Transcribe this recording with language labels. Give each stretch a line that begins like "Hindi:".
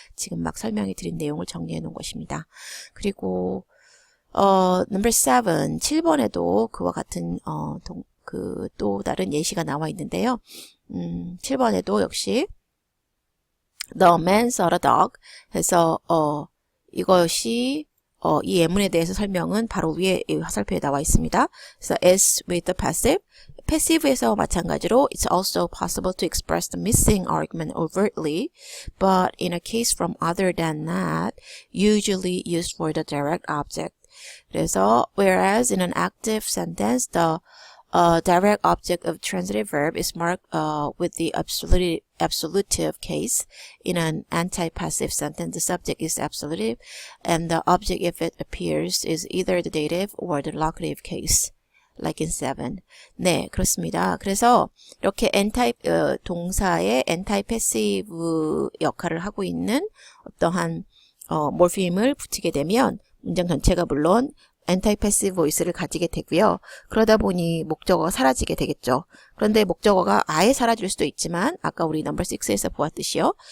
Korean: 지금 막 설명해 드린 내용을 정리해 놓은 것입니다. 그리고 number 7번에도 그와 같은 또 다른 예시가 나와 있는데요. 7번에도 역시
English: The man saw the dog
Korean: 해서 이것이 이 예문에 대해서 설명은 바로 위에 이 화살표에 나와 있습니다. 그래서
English: as with the passive에서
Korean: 마찬가지로
English: it's also possible to express the missing argument overtly, but in a case from other than that, usually used for the direct object.
Korean: 그래서
English: whereas in an active sentence, the direct object of transitive verb is marked with the absolutive case. In an anti-passive sentence, the subject is absolutive, and the object, if it appears, is either the dative or the locative case, like in 7.
Korean: 네, 그렇습니다. 그래서 이렇게 동사의 anti-passive 역할을 하고 있는 어떠한 몰핌을 붙이게 되면 문장 전체가 물론 anti-passive voice를 가지게 되고요. 그러다 보니 목적어가 사라지게 되겠죠. 그런데 목적어가 아예 사라질 수도 있지만 아까 우리 넘버 6에서 보았듯이요.